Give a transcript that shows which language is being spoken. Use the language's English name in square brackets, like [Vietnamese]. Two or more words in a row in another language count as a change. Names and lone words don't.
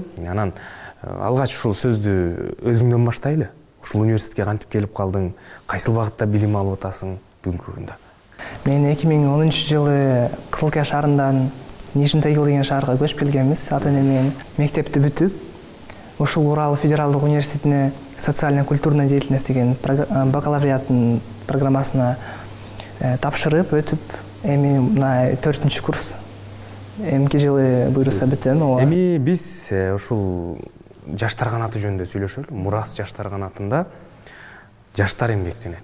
[Kyrgyz] Анан алгач ушул сөздү өзүңдөн баштайлы. Ушул университетке кантип келип калдың? Кайсыл багытта билим алып атасың бүгүнкү күндө? Мен 2010-жылы Кызылкия шаарынан Нижний Тагил деген шаарга көчүп келгенбиз. Ата-эне менен мектепти бүтүп, ушул Урал федералдык университетине [Russian] социально-культурная деятельность [Kyrgyz] деген бакалавриаттын программасына тапшырып өтүп, эми мына 4-курс курс. Эмки жылы буйруса бүтөм. Эми биз ушул жаштар канаты жөнүндө сүйлөшөлү. Мурас жаштар канатында жаштар эмгектенет.